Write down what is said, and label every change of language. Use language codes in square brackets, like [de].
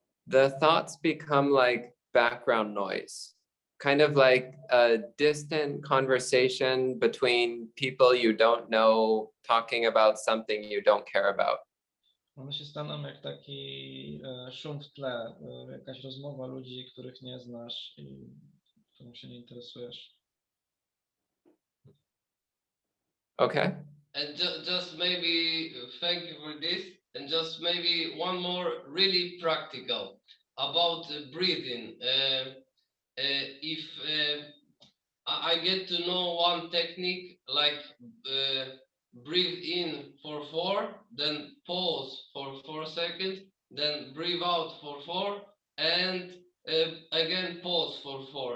[en] The thoughts become like background noise, kind of like a distant conversation between people you don't know, talking about something you don't care about. [pl] One się staną jak taki szum w tle, jakaś rozmowa ludzi, których nie znasz i którą się nie interesujesz. [en] Okay. And just maybe, thank you for this, and just maybe one more really practical about breathing. If I get to know one technique, like breathe in for 4, then pause for 4 seconds, then breathe out for 4, and again pause for 4.